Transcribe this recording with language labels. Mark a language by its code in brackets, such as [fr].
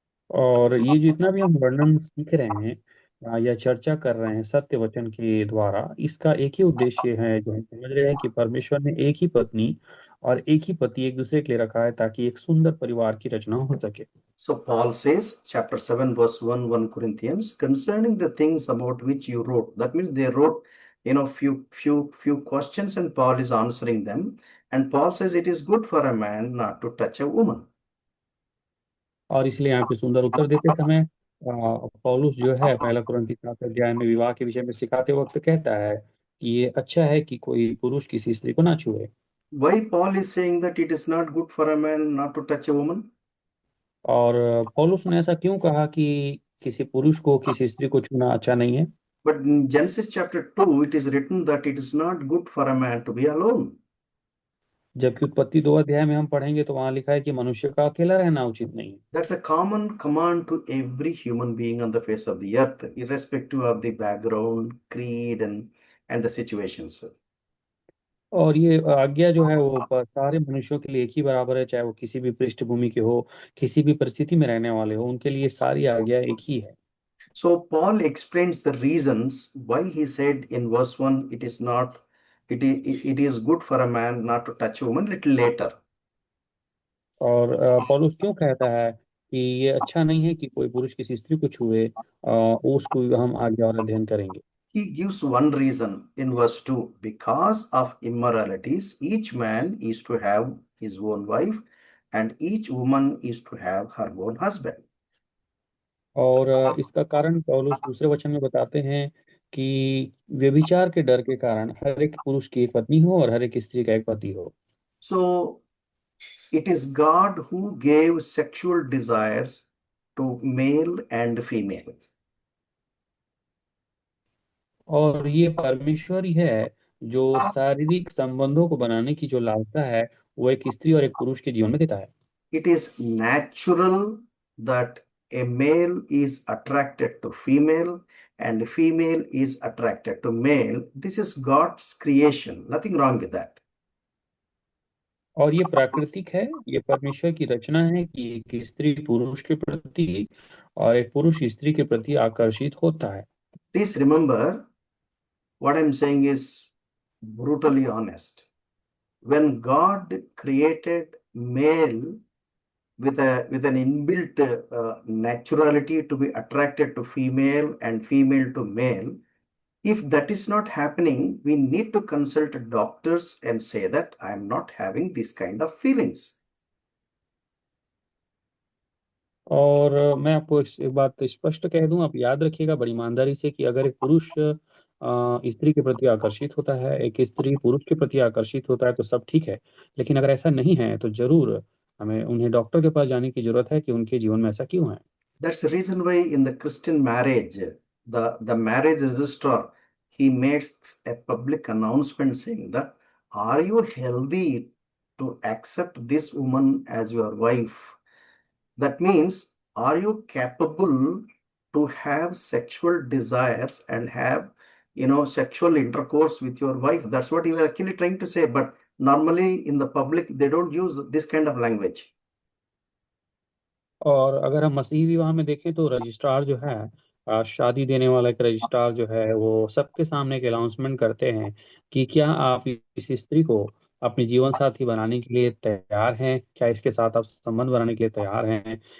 [hi] और ये जितना भी हम वर्णन सीख रहे हैं या चर्चा कर रहे हैं सत्य वचन के द्वारा, इसका एक ही उद्देश्य है, जो हम समझ रहे हैं कि परमेश्वर ने एक ही पत्नी और एक ही पति एक दूसरे के लिए रखा है ताकि एक सुंदर परिवार की रचना हो सके। [en] So Paul says, chapter 7, verse 1, 1 Corinthians, concerning the things about which you wrote. That means they wrote, few questions, and Paul is answering them. And Paul says it is good for a man not to touch a woman. [hi] और इसलिए यहाँ पे सुंदर उत्तर देते समय पौलुस जो है पहला कुरिन्थी 7 अध्याय में विवाह के विषय में सिखाते वक्त कहता है कि ये अच्छा है कि कोई पुरुष किसी स्त्री को ना छुए। [en] Why Paul is saying that it is not good for a man not to touch a woman? [hi] और पौलुस ने ऐसा क्यों कहा कि किसी पुरुष को किसी स्त्री को छूना अच्छा नहीं है? [en] But in Genesis chapter 2, it is written that it is not good for a man to be alone. [hi] जबकि उत्पत्ति 2 अध्याय में हम पढ़ेंगे तो वहां लिखा है कि मनुष्य का अकेला रहना उचित नहीं है। [en] That's a common command to every human being on the face of the earth, irrespective of the background, creed, and the situations. [hi] और ये आज्ञा जो है वो सारे मनुष्यों के लिए एक ही बराबर है, चाहे वो किसी भी पृष्ठभूमि के हो, किसी भी परिस्थिति में रहने वाले हो, उनके लिए सारी आज्ञा एक ही है। [en] So Paul explains the reasons why he said in verse 1, it is not, it is good for a man not to touch a woman little later. [hi] और पौलुस क्यों कहता है कि ये अच्छा नहीं है कि कोई पुरुष किसी स्त्री को छुए, उसको हम आगे और अध्ययन करेंगे। [en] He gives one reason in verse 2, because of immoralities, each man is to have his own wife, and each woman is to have her own husband. [hi] और इसका कारण पौलुस दूसरे वचन में बताते हैं कि व्यभिचार के डर के कारण हर एक पुरुष की एक पत्नी हो और हर एक स्त्री का एक पति हो। [en] So it is God who gave sexual desires to male and female. [hi] और ये परमेश्वर ही है जो शारीरिक संबंधों को बनाने की जो लालसा है वो एक स्त्री और एक पुरुष के जीवन में देता है। [en] It is natural that a male is attracted to female and female is attracted to male. This is God's creation. Nothing wrong with that. [hi] और ये प्राकृतिक है, ये परमेश्वर की रचना है कि एक स्त्री पुरुष के प्रति और एक पुरुष स्त्री के प्रति आकर्षित होता है। [en] Please remember, what I'm saying is brutally honest. When God created male with an inbuilt naturality to be attracted to female and female to male, if that is not happening, we need to consult doctors and say that I am not having this kind of feelings. [hi] और मैं आपको एक बात स्पष्ट कह दूं, आप याद रखिएगा बड़ी ईमानदारी से कि अगर एक पुरुष स्त्री के प्रति आकर्षित होता है, एक स्त्री पुरुष के प्रति आकर्षित होता है तो सब ठीक है। लेकिन अगर ऐसा नहीं है तो जरूर हमें उन्हें डॉक्टर के पास जाने की जरूरत है कि उनके जीवन में ऐसा क्यों है। [en] That's the reason why in the Christian marriage, the marriage registrar, he makes a public announcement saying that, are you healthy to accept this woman as your wife? That means, are you capable to have sexual desires and have, sexual intercourse with your wife? That's what he was actually trying to say. But normally in the public, they don't use this kind of language. [hi] और अगर हम मसीही विवाह में देखें तो registrar जो है, शादी देने वाला एक रजिस्ट्रार जो है वो सबके सामने एक अनाउंसमेंट करते हैं कि क्या आप इस स्त्री को अपनी जीवन साथी बनाने के लिए तैयार हैं, क्या इसके साथ आप संबंध बनाने के लिए तैयार हैं।